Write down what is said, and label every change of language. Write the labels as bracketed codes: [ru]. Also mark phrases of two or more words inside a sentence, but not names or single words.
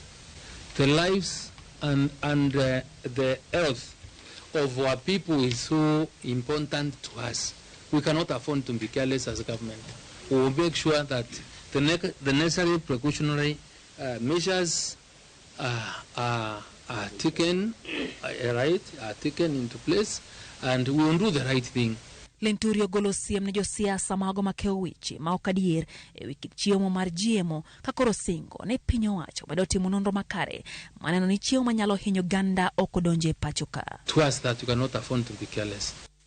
[en] The lives and the health of our people is so important to us. We cannot afford to be careless as a government. We will make sure that the necessary precautionary measures are taken into place, and we will do the right thing. [luo] Linturi ogolo siem ne josiasa mago makeo weche ma ok adier e wi kit chiemo mar GMO ka koro singo ne piny owacho medo timo nonro makare maneno ni chiemo manyalo hinyo ganda ok odonje pacho ka. [en] To us that you cannot afford to be careless.